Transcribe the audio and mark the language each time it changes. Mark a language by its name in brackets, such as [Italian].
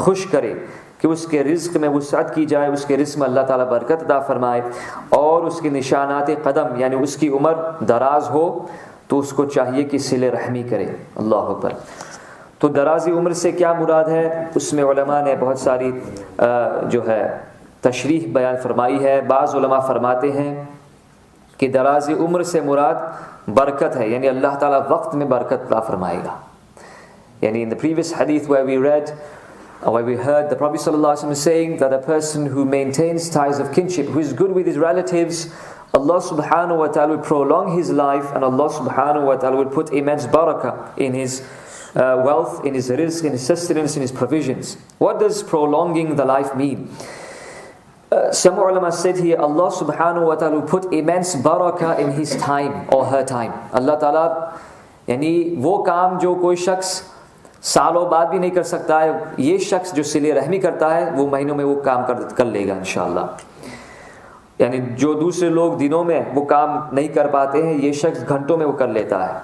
[Urdu] کرے کہ اس کے رزق میں وسعت کی جائے، اس کے رزق میں اللہ تعالیٰ برکت عطا فرمائے اور اس کے نشانات قدم یعنی اس کی عمر دراز ہو، تو اس کو چاہیے کہ صلہ رحمی کرے۔ اللہ اکبر۔ تو درازی عمر سے کیا مراد ہے، اس میں علماء نے بہت ساری جو ہے تشریح بیان فرمائی ہے۔ بعض علماء فرماتے ہیں کہ درازی عمر سے مراد برکت ہے، یعنی اللہ تعالیٰ وقت میں برکت عطا فرمائے گا، [English] Yani in the previous hadith where we read, or where we heard the Prophet ﷺ saying that a person who maintains ties of kinship, who is good with his relatives, Allah subhanahu wa ta'ala will prolong his life, and Allah subhanahu wa ta'ala will put immense barakah in his wealth, in his rizq, in his sustenance, in his provisions. What does prolonging the life mean? Some ulama said here, Allah subhanahu wa ta'ala will put immense barakah in his time or her time. [Urdu] Allah ta'ala, yani wo kaam jo koi shakhs سالوں بعد بھی نہیں کر سکتا ہے, یہ شخص جو صلہ رحمی کرتا ہے وہ مہینوں میں وہ کام کر لے گا انشاءاللہ. یعنی جو دوسرے لوگ دنوں میں وہ کام نہیں کر پاتے ہیں, یہ شخص گھنٹوں میں وہ کر لیتا ہے.